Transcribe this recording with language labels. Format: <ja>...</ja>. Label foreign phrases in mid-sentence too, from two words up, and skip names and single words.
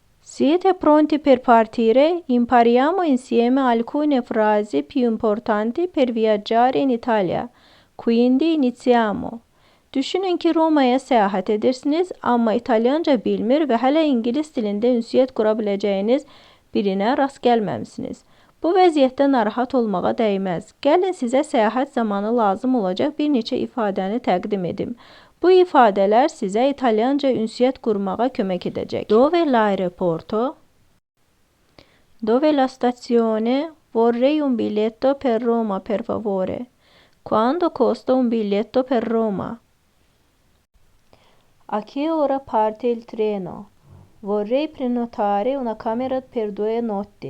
<it>Siete pronti per partire? Impariamo insieme alcune frasi più importanti per viaggiare in Italia. Quindi iniziamo.</it> <az>Düşünün ki Roma'ya seyahat edersiniz ama İtalyanca bilmir ve hele İngiliz dilinde ünsiyet kurabileceğiniz birine rast gelmemişsiniz. Bu vəziyyətdə narahat olmağa dəyməz. Gəlin sizə səyahət zamanı lazım olacaq bir neçə ifadəni təqdim edim. Bu ifadələr sizə İtalyanca ünsiyyət qurmağa kömək edəcək.</az> <it>Dove l'aeroporto? Dove la stazione? Vorrei un biglietto per Roma, per favore. Quanto costa un biglietto per Roma? A che ora parte il treno? Vorrei prenotare una camera per 2 notti.</it>